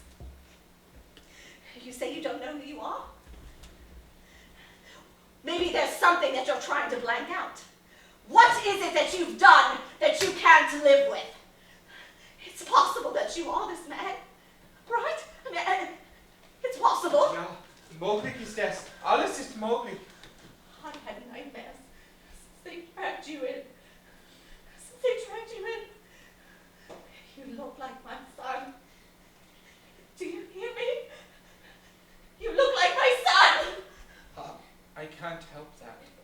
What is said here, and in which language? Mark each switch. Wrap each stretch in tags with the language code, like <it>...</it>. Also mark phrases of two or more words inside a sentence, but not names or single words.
<en>You say you don't know who you are? Maybe there's something that you're trying to blank out. What is it that you've done that you can't live with? It's possible that you are this man, right? I mean, it's possible.</en> <de>Ja, mogelijk is das. Alles ist möglich.</de> <en>I've had nightmares since they dragged you in. Since they dragged you in. You look like my son. Do you hear me? You look like my son. I can't help that.</en>